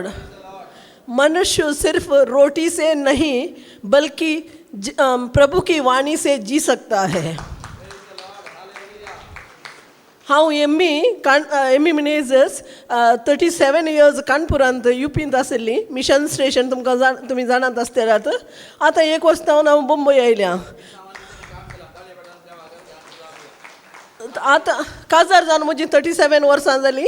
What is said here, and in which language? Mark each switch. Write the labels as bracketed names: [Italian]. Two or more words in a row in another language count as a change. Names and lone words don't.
[Hindi] मनुष्य सिर्फ रोटी से नहीं बल्कि प्रभु की वाणी से जी सकता है. [Konkani] हांव एमी मिनेजर्स 37 इयर्स कानपुरांत युपींत आशिल्ली. मिशन स्टेशन तुमी जाणात आसतल्यात. आतां 1 वर्स हांव मुंबय आयल्या. आतां काजार जावन म्हजी 37 वर्सां जालीं.